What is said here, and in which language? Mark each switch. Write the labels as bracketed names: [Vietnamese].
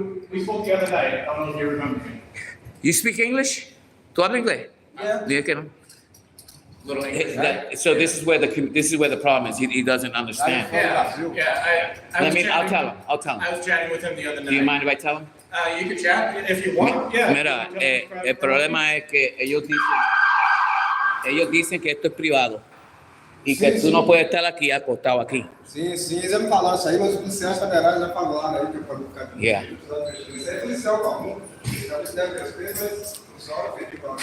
[English] We spoke the other night. I don't know if you remember me. You speak English? [Spanish] ¿Tú hablas inglés? [English] Yeah. Little English. So this is where the problem is. He doesn't understand. Yeah. I'll tell him. I was chatting with him the other night. Do you mind if I tell him? You can chat if you want. Yeah. [Spanish] Mira, el problema es que ellos dicen que esto es privado y que tú no puedes estar aquí acostado aquí. [Portuguese] Sim, eles já me falaram isso aí, mas os policiais federais já falaram aí que eu pode ficar aqui. [English] Yeah. [Portuguese] Isso é policial comum. Eles devem respeito, mas só pedir para lá.